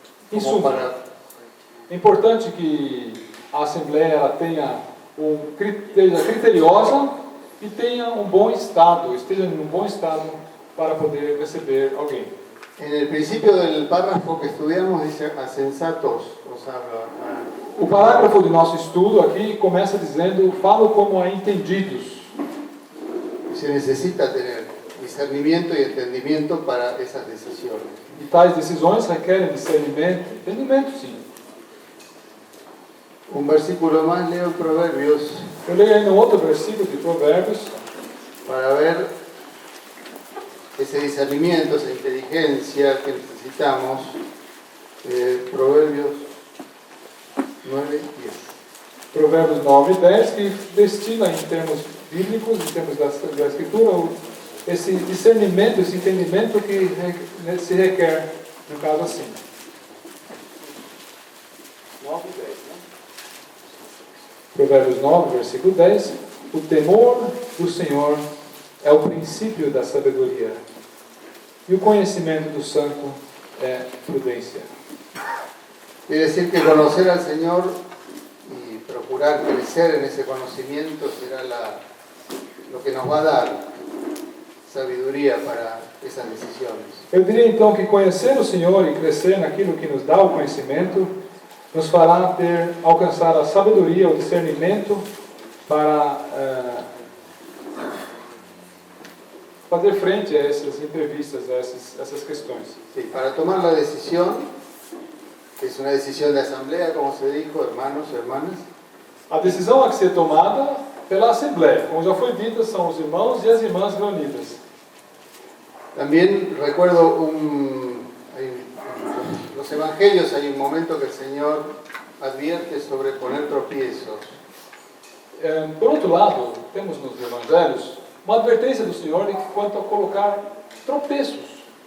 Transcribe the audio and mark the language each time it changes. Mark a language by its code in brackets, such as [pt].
[pt] Isso é importante que a Assembleia ela seja criteriosa e tenha esteja em um bom estado para poder receber alguém. [es] En el principio del párrafo que estudiamos dice a sensatos, os habla. [pt] O parágrafo do nosso estudo aqui começa dizendo: falo como a entendidos. [es] Se necesita tener discernimiento y entendimiento para esas decisiones. [pt] E tais decisões requerem discernimento, entendimento sim. [es] Un versículo más, leo Proverbios [pt] Eu leio ainda um outro versículo de Provérbios [es] para ver ese discernimiento, esa inteligencia que necesitamos. Proverbios 9 y 10. [pt] Provérbios 9 e 10, que destina em termos bíblicos, em termos da Escritura, esse discernimento, esse entendimento que se requer no caso assim. 9 e 10, né? Provérbios 9, versículo 10. O temor do Senhor é o princípio da sabedoria, e o conhecimento do santo é prudência. [es] Quiere decir que conocer al Señor y procurar crecer en ese conocimiento será lo que nos va a dar sabiduría para esas decisiones. [pt] Eu diria então que conhecer o Senhor e crescer naquilo que nos dá o conhecimento nos fará alcançar a sabedoria, o discernimento para fazer frente a essas entrevistas, a essas questões. [es] Sí, para tomar la decisión, que es una decisión de asamblea, como se dijo, hermanos y hermanas, [pt] A decisão a ser tomada pela Assembleia, como já foi dito, são os irmãos e as irmãs reunidas. [es] también recuerdo en los evangelios hay un momento que el Señor advierte sobre poner tropiezos. [pt] Por outro lado, temos nos evangelhos uma advertência do Senhor quanto a colocar tropeços.